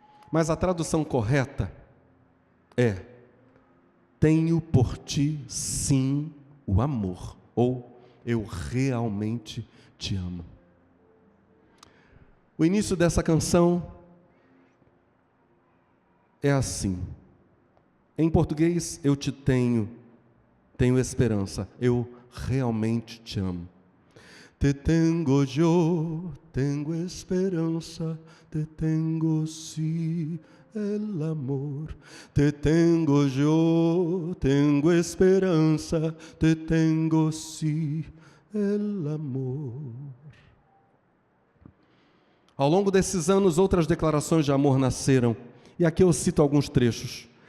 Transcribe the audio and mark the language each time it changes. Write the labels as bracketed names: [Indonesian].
[Portuguese] Mas a tradução correta é: tenho por ti sim o amor, ou eu realmente te amo. O início dessa canção é assim. Em português, eu te tenho esperança, eu realmente te amo. [Spanish] Te tengo yo, tengo esperança, te tengo sí el amor. Te tengo yo, tengo esperança, te tengo sí el amor. [Portuguese] Ao longo desses anos, outras declarações de amor nasceram, e aqui eu cito alguns trechos.